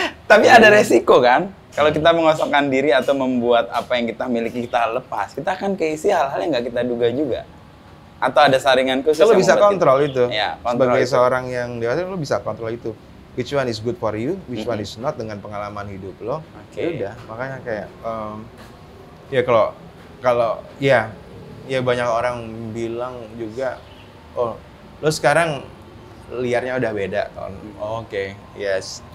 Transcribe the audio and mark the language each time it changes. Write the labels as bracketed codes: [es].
[id] Tapi ada resiko kan? Kalau kita mengosongkan diri atau membuat apa yang kita miliki kita lepas, kita akan keisi hal-hal yang nggak kita duga juga. Atau ada saringan khusus. Lo bisa kontrol itu. Ya, sebagai seorang yang dewasa, lo bisa kontrol itu. [en] Which one is good for you, which one is not dengan pengalaman hidup lo. [id] Ya udah, makanya kayak ya kalau ya banyak orang bilang juga, oh lo sekarang liarnya udah beda, Ton. Oke. Yes.